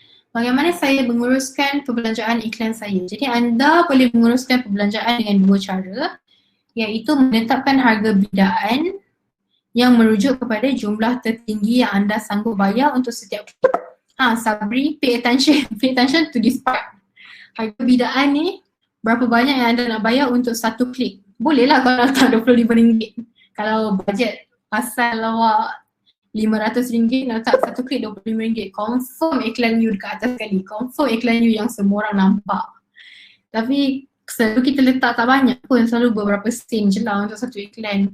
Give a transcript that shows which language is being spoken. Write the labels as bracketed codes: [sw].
[ms] Bagaimana saya menguruskan perbelanjaan iklan saya? Jadi anda boleh menguruskan perbelanjaan dengan dua cara, iaitu menetapkan harga bidaan yang merujuk kepada jumlah tertinggi yang anda sanggup bayar untuk setiap klik. [en] Sabri, pay attention to this part. [ms] Harga bidaan ni berapa banyak yang anda nak bayar untuk satu klik. Bolehlah kalau letak RM25. Kalau bajet pasal awak RM500 nak letak satu klik RM25. Confirm iklan you dekat atas sekali. Confirm iklan you yang semua orang nampak. Tapi selalu kita letak tak banyak pun, selalu beberapa sen je lah untuk satu iklan.